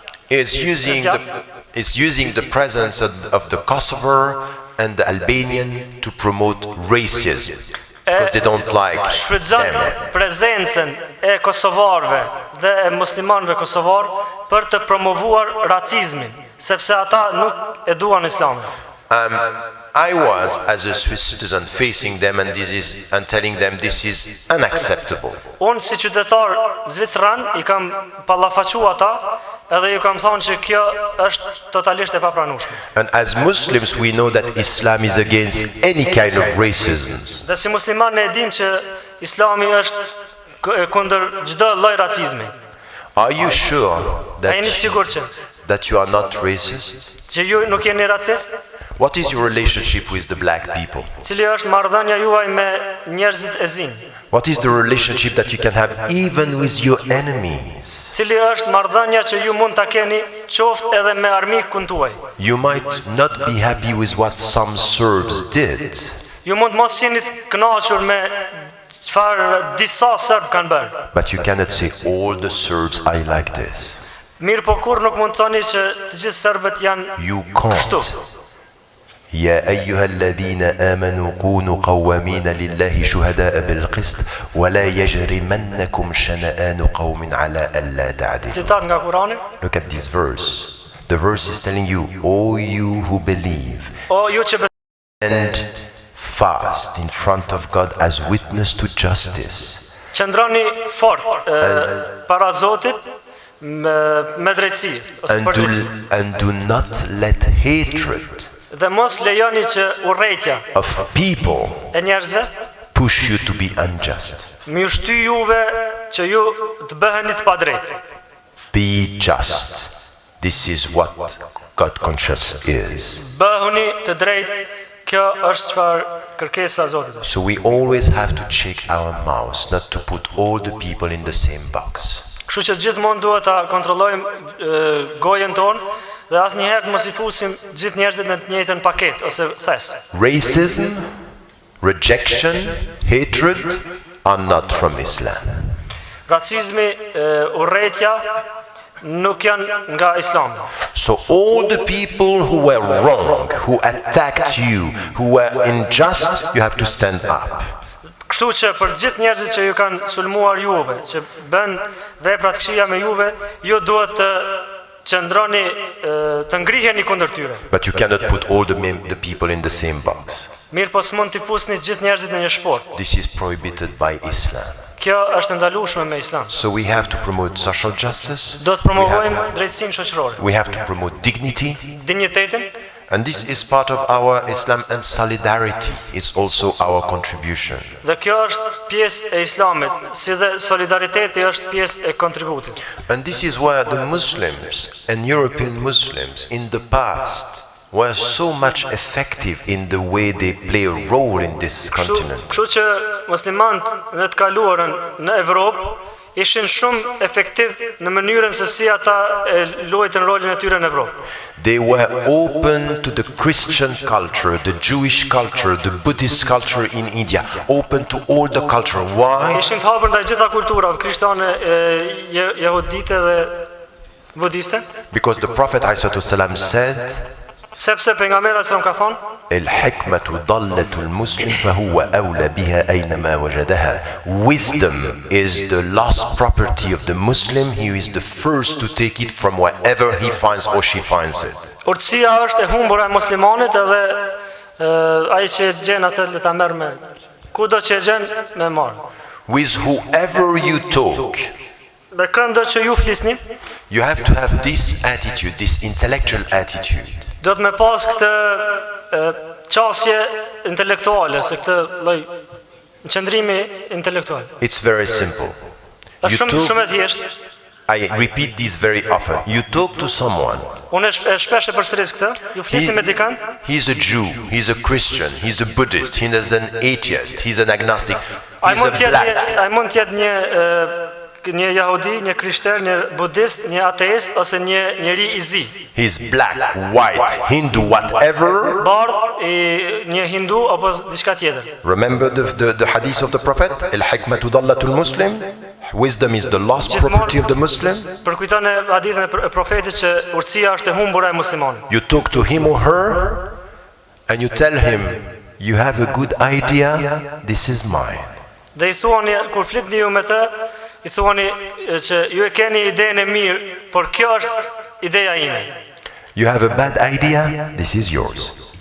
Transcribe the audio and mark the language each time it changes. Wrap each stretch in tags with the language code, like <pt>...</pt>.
<en>is using the presence of the Kosovar and the Albanian to promote racism because they don't like</en> <sq>shfrytëzon</sq> <en>them.</en> <sq>prezencën e kosovarëve dhe e muslimanëve kosovar për të promovuar racizmin, sepse ata nuk e duan Islamin.</sq> <en>I was, as a Swiss citizen, facing them and telling them this is unacceptable.</en> <sq>Unë si qytetar zvicran I kam pallafaqua ata edhe ju kam thonë që kjo është totalisht e papranueshme.</sq> <en>And as Muslims, we know that Islam is against any kind of racism.</en> <sq>Dhe si musliman ne e dim që Islami është kundër çdo lloj racizmi.</sq> <en>Are you sure</en> <sq>A jeni sigur</sq> <en>that you are not racist?</en> <sq>që ju nuk jeni racist?</sq> <en>What is your relationship with the black people?</en> <sq>Cili është marrëdhënia juaj me njerëzit e zinj?</sq> <en>What is the relationship that you can have even with your enemies?</en> <sq>Cili është marrëdhënia që ju mund ta keni qoftë edhe me armikun tuaj?</sq> <en>You might not be happy with what some Serbs did,</en> <sq>Ju mund mos jeni të kënaqur me çfarë disa serb kanë bërë.</sq> <en>but you cannot say all the Serbs are like this.</en> <sq>Mirë, po kur nuk mund të thoni që të gjithë serbët janë</sq> <en>You</en> <sq>kështu.</sq> <en>can't.</en> <ar>يا أيها الذين آمنوا كونوا قوامين لله شهداء بالقسط ولا يجرمنكم شنآن قوم على ألا تعدلوا.</ar> <sq>Citat nga Kurani.</sq> <en>Look at this verse. The verse is telling you, O you who believe,</en> <sq>O ju që</sq> <en>stand fast in front of God as witness to justice.</en> <sq>qëndroni fort para Zotit me drejtësi ose për drejtësi.</sq> <en>And do not let hatred</en> <sq>Dhe mos lejoni që urrëtia</sq> <en>of people</en> <sq>e njerëzve</sq> <en>push you to be unjust.</en> <sq>më ju shty juve që ju të bëheni të padrejtë.</sq> <en>Be just. This is what God conscious is.</en> <sq>Bëhuni të drejtë, kjo është çfarë kërkesa e Zotit.</sq> <en>So we always have to check our mouths, not to put all the people in the same box.</en> <sq>Kështu që gjithmonë duhet ta kontrollojmë gojen tonë dhe asnjëherë mos I fusim gjithë njerëzit në të njëjtën paketë ose thes.</sq> <en>Racism, rejection, hatred are not from Islam.</en> <sq>Racizmi, urrëtia nuk janë nga Islami.</sq> <en>So all the people who were wrong, who attacked you, who were unjust, you have to stand up.</en> <sq>Kështu që për gjithë njerëzit që ju kanë sulmuar juve, që bën vepra të këqija me juve, ju duhet të qëndroni të ngriheni kundër tyre.</sq> <en>But you cannot put all the people in the same box.</en> <sq>Mirë, po s'mund t'i fusni gjithë njerëzit në një shport.</sq> <en>This is prohibited by Islam.</en> <sq>Kjo është ndalueshme me Islam.</sq> <en>So we have to promote social justice.</en> <sq>Do të promovojmë drejtësinë shoqërore.</sq> <en>We have to promote dignity.</en> <sq>Dinjitetin.</sq> <en>And this is part of our Islam, and solidarity is also our contribution.</en> <sq>Dhe kjo është pjesë e Islamit, si dhe solidariteti është pjesë e kontributit.</sq> <en>And this is where the Muslims and European Muslims in the past were so much effective in the way they play a role in this continent.</en> <sq>Kështu që muslimanët në të kaluarën në Evropë ishin shumë efektiv në mënyrën se si ata luajtën rolin e tyre në Evropë.</sq> <en>They were open to the Christian culture, the Jewish culture, the Buddhist culture in India, open to all the culture. Why?</en> <sq>Ishin të hapur ndaj gjitha kulturave krishtiane, jehudite dhe budiste.</sq> <en>Because the Prophet ﷺ said,</en> <sq>sepse pejgamberi sa ka thonë,</sq> <ar>الحكمة ضلة المسلم فهو أولى بها أينما وجدها.</ar> <en>Wisdom is the lost property of the Muslim. He is the first to take it from wherever he finds or she finds it.</en> <sq>Urtësia është e humbur e muslimanit edhe ai që gjen atë le ta merr me kudo që e gjen me marr.</sq> <en>With whoever you talk,</en> <sq>Dhe këndo që ju flisni,</sq> <en>you have to have this attitude, this intellectual attitude.</en> <sq>do të me pas këtë qasje intelektuale, se këtë lloj qëndrimi intelektual.</sq> <en>It's very simple. You</en> <sq>Është shumë e</sq> <en>talk,</en> <sq>thjeshtë.</sq> <en>I repeat this very often. You talk to someone.</en> <sq>Unë shpesh e përsëris këtë. Ju flisni me dikant.</sq> <en>He's a Jew, he's a Christian, he's a Buddhist, he's an atheist, he's an agnostic,</en> <sq>Ai</sq> <en>he's a black.</en> <sq>mund të jetë një jahudi, një krishter, një budist, një ateist ose një njeri i zi.</sq> <en>He's black, white, Hindu, whatever.</en> <sq>Bardh, një hindu apo diçka tjetër.</sq> <en>Remember the hadith of the Prophet?</en> <ar>Al-hikmatu dallatul Muslim.</ar> <en>Wisdom is the lost property of the Muslim.</en> <sq>Përkujton hadithin e profetit që urtësia është e humbura e muslimanit.</sq> <en>You talk to him or her and you tell him, you have a good idea, this is mine.</en> <sq>Dhe i thuani, kur flitni ju me të, i thuani që ju e keni idenë e mirë, por kjo është ideja ime.</sq> <en>You have a bad idea, this is yours.</en>